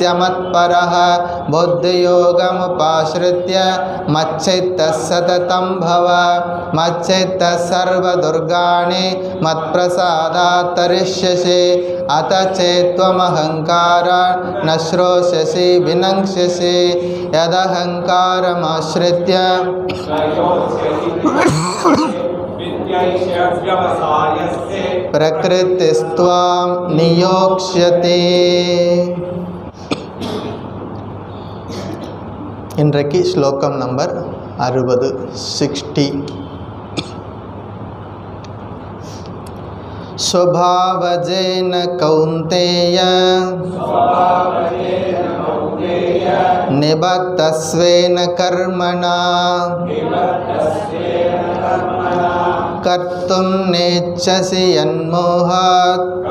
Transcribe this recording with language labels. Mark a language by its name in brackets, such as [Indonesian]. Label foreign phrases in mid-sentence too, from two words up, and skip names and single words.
[Sanskrit] मत्परः बुद्धियोगमुपाश्रित्य मच्चित्तः सततं भव मच्चित्तः सर्वदुर्गाणि मत्प्रसादात् तरिष्यसि अत चेत्त्वमहङ्कारा न श्रोष्यसि विनङ्क्ष्यसि यदहङ्कारमाश्रित्य प्रकृतिस्त्वां नियोक्ष्यति. [Tamil] இன்றைக்கு ஸ்லோகம் நம்பர் 60 60. [Sanskrit] स्वभावजेन कौन्तेय निबद्धस्वेन कर्मणा कर्तुं नेच्छसि यन्मोहात्